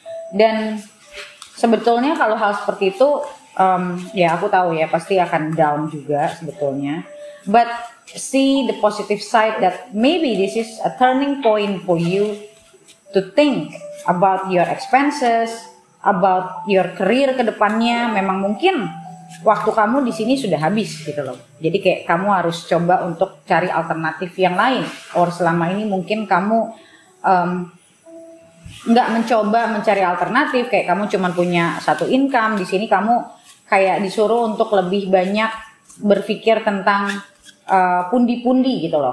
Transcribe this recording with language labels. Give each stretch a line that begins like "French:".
Indonesian: Dan sebetulnya kalau hal seperti itu, ya aku tahu ya pasti akan down juga sebetulnya.
English: But see the positive side that maybe this is a turning point for you to think about your expenses, about your career
Indonesian: ke depannya. Memang mungkin waktu kamu di sini sudah habis gitu loh. Jadi kayak kamu harus coba untuk cari alternatif yang lain. Or selama ini mungkin kamu nggak mencoba mencari alternatif, kayak kamu cuma punya satu income. Di sini kamu kayak disuruh untuk lebih banyak berpikir tentang pundi-pundi gitu loh.